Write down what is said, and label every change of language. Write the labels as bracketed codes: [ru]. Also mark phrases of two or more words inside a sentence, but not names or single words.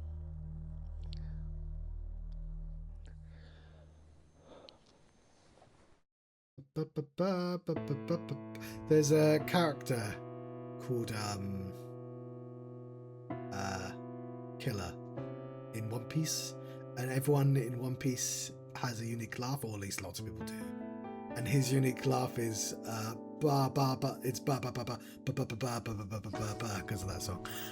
[en] There's a character called Killer in One Piece, and everyone in One Piece has a unique laugh, or at least lots of people do. And his unique laugh is ba ba ba. It's ba ba ba ba ba ba ba ba ba ba ba ba ba because of that song.